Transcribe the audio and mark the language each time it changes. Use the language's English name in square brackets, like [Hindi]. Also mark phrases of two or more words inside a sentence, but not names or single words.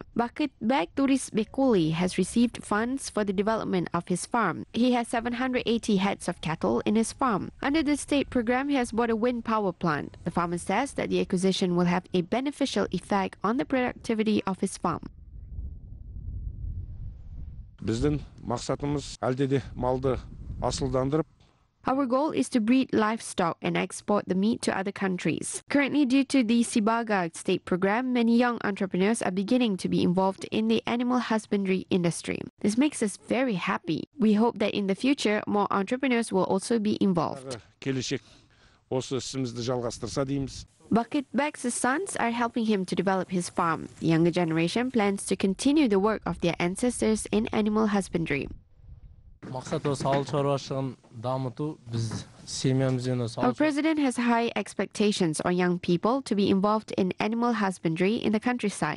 [English] Bakit Bek Turis Bekuli has received funds for the development of his farm. He has 780 heads of cattle in his farm. Under the state program, he has bought a wind power plant. The farmer says that the acquisition will have a beneficial effect on the productivity of his farm. [Kazakh] Біздің мақсатымыз әлде де малды асылдандырып. [English] Our goal is to breed livestock and export the meat to other countries. Currently, due to the Sibaga state program, many young entrepreneurs are beginning to be involved in the animal husbandry industry. This makes us very happy. We hope that in the future, more entrepreneurs will also be involved. [Kazakh] Келешек осы ісімізді жалғастырса дейміз. [English] Bakit Bek's sons are helping him to develop his farm. The younger generation plans to continue the work of their ancestors in animal husbandry. Our president has high expectations on young people to be involved in animal husbandry in the countryside.